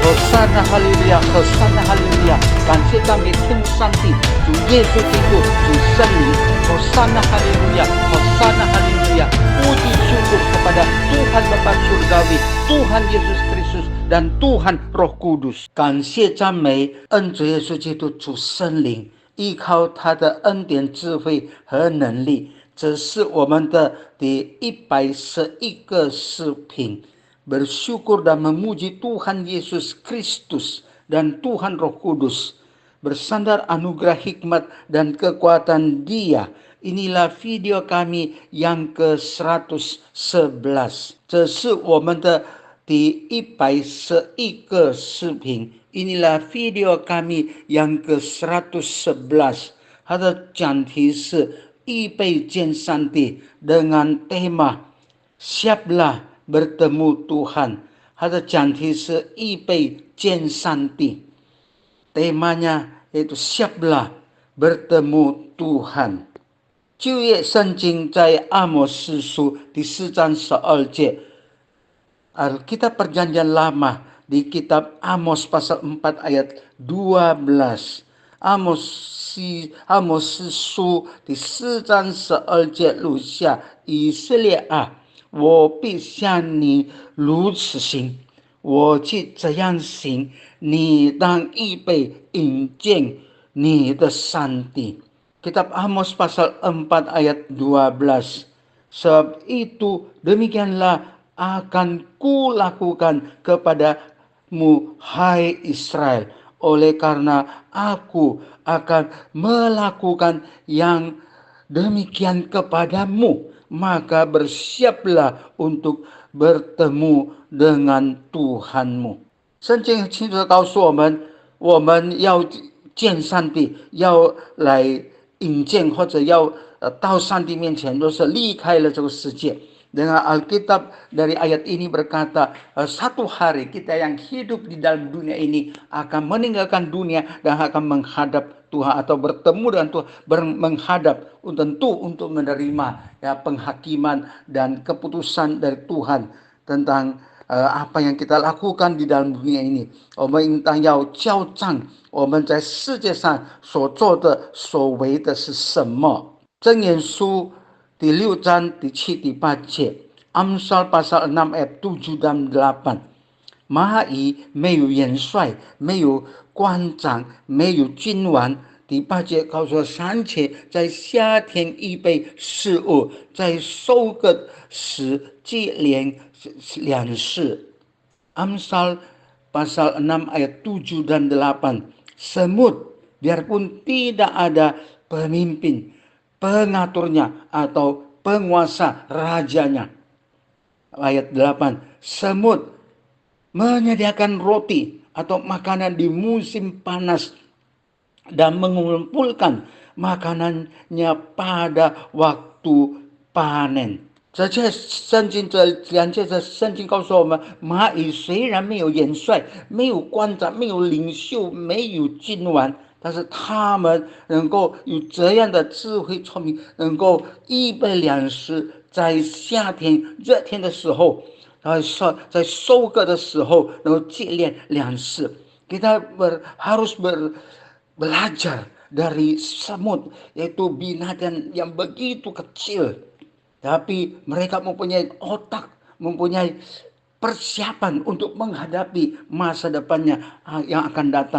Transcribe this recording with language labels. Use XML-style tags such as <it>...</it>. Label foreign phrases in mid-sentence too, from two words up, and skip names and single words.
<id>Hosana Haleluya, Hosana Haleluya，</id> <zh>感谢赞美天父上帝，主耶稣基督，主圣灵</zh> <id>，Hosana Haleluya, Hosana Haleluya，puji syukur kepada Tuhan Bapa Surgawi, Tuhan Yesus Kristus dan Tuhan Roh Kudus。</id> <zh>感谢赞美恩主耶稣基督，主圣灵，依靠他的恩典、智慧和能力。这是我们的第111个视频。</zh> <id>Bersyukur dan memuji Tuhan Yesus Kristus dan Tuhan Roh Kudus. Bersandar anugerah hikmat dan kekuatan Dia. Inilah video kami yang ke-111.</id> <zh>这是我们的第111个视频。</zh> <id>Inilah video kami yang ke-111.</id> <zh>它的讲题是预备见上帝</zh> <id>dengan tema Siaplah bertemu Tuhan.</id> <zh>它的讲题是预备见上帝。</zh> <id>temanya yaitu siaplah bertemu Tuhan。</id> <zh>旧约圣经在阿摩司书第4章12 节。</zh> <id>Alkitab Perjanjian Lama di kitab Amos pasal 4 ayat 12.</id> <zh>Amos 书第4章12节录下，以色列啊，我必向你如此行，我去这样行，你当预备迎见你的上帝。</zh> <id>Kitab Amos pasal 4 ayat 12. Sebab itu demikianlah akan kulakukan kepadamu, hai Israel. Oleh karena aku akan melakukan yang demikian kepadamu, maka bersiaplah untuk bertemu dengan Tuhanmu。</id> <zh>圣经清楚地告诉我们，我们要见上帝，要来迎见或者要到上帝面前，都是离开了这个世界。</zh> <id>Dengan Alkitab dari ayat ini berkata, satu hari kita yang hidup di dalam dunia ini akan meninggalkan dunia dan akan menghadap Tuhan atau bertemu dengan Tuhan, menghadap tentu untuk menerima penghakiman dan keputusan dari Tuhan tentang apa yang kita lakukan di dalam dunia ini。</id> <zh>我们应当要交账，我们在世界上所做的、所为的是什么？箴言书第6章第7、第8 节。</zh> <id>Amsal pasal 6 ayat 7 dan 8。</id> <zh>蚂蚁没有元帅，没有官长，没有君王。第8节告诉我，尚且在夏天预备食物，在收割时积敛粮食。</zh> <id>Amsal pasal 6 ayat 7 dan 8. Semut, biarpun tidak ada pemimpin, pengaturnya atau penguasa rajanya. Ayat 8. Semut menyediakan roti atau makanan di musim panas dan mengumpulkan makanannya pada waktu panen。</id> <zh>这些圣经这两节的圣经告诉我们，蚂蚁虽然没有元帅，没有官长，没有领袖，没有君王，但是他们能够有这样的智慧聪明，能够预备粮食，在夏天热天的时候，在收割的时候能够积敛粮食。</zh> <id>Kita harus belajar dari semut, yaitu binatang yang begitu kecil, tapi mereka mempunyai otak, mempunyai persiapan untuk menghadapi masa depannya yang akan datang.</id>